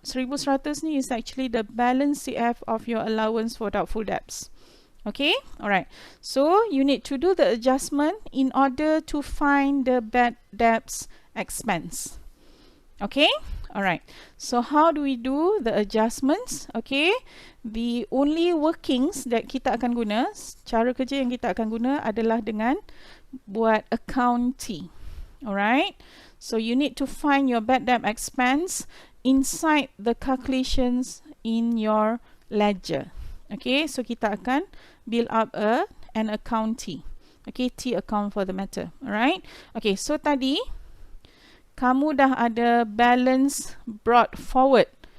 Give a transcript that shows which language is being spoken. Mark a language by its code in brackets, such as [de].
[en] 1,100 ni is actually the balance CF of your allowance for doubtful debts. Okay, alright. So you need to do the adjustment in order to find the bad debts expense. Okay, alright. So how do we do the adjustments? [ms] Okay, [en] the only workings that [ms] kita akan guna, cara kerja yang kita akan guna adalah dengan buat account T. [en] Alright, so you need to find your bad debt expense inside the calculations in your ledger. Okay, so [ms] kita akan [en] build up an account T. Okay, T account for the matter. Alright, okay, so [ms] tadi kamu dah ada [en] balance brought forward.